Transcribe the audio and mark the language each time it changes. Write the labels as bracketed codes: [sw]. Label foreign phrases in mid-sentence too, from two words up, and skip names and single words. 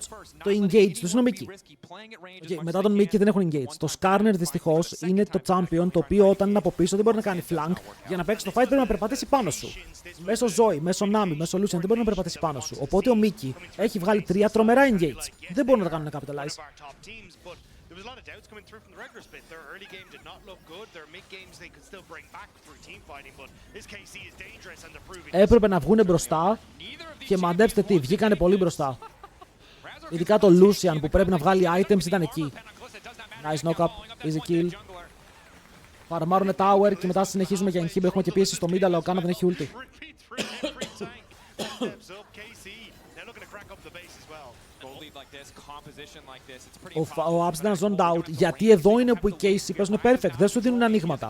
[el] Το engage τους είναι ο Mickey. Μετά τον Mickey δεν έχουν engage. Το Skarner δυστυχώς είναι το champion το οποίο όταν είναι από πίσω δεν μπορεί να κάνει flank. Για να παίξει το fight πρέπει να περπατήσει πάνω σου. Μέσω Zoe, μέσω Nami, μέσω Lucian δεν μπορεί να περπατήσει πάνω σου. Οπότε ο Mickey έχει βγάλει 3 τρομερά engage. Δεν μπορούν να τα κάνουν capitalize. [en] There was a lot of doubts coming through from the regular split. Their early game did not look good. Their mid games they could still bring back through team fighting, but this KC is dangerous and they're proving. [el] Έπρεπε να βγουν μπροστά Και μαντέψτε τι, βγήκανε πολύ μπροστά. Ειδικά το Lucian που πρέπει να βγάλει items ήταν εκεί. [en] Nice knock-up, easy kill. [el] Φαρμάρουνε tower και μετά συνεχίζουμε για inhib. Έχουμε και πίεση στο mid, αλλά ο Κάνα δεν έχει ulti. Ο Abs ήταν [en] zoned out, [el] γιατί εδώ είναι που οι KC παίζουν perfect, δεν σου δίνουν ανοίγματα.